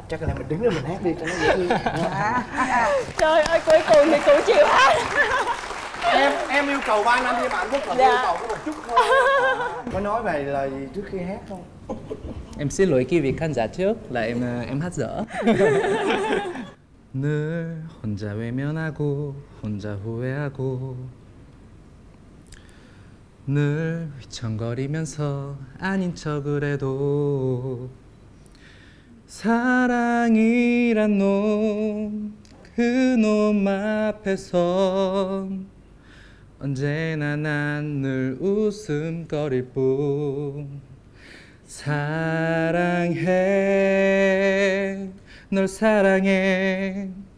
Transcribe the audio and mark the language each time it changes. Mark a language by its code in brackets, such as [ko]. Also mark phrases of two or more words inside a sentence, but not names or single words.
[vi] Chắc là mình đứng lên mình hát đi cho nó dễ thương. Trời ơi, cuối cùng thì cũng chịu hát. Em yêu cầu 3 năm nhưng mà anh Phúc là yêu cầu có một chút thôi. Có nói về lời gì trước khi hát không? Em xin lỗi cái vị khán giả trước là em hát dở. [ko] 늘 혼자 외면하고 혼자 후회하고 늘 휘청거리면서 아닌 척을 해도 사랑이란 놈 그 놈 앞에선 언제나 난 늘 웃음거릴 뿐 사랑해 널 사랑해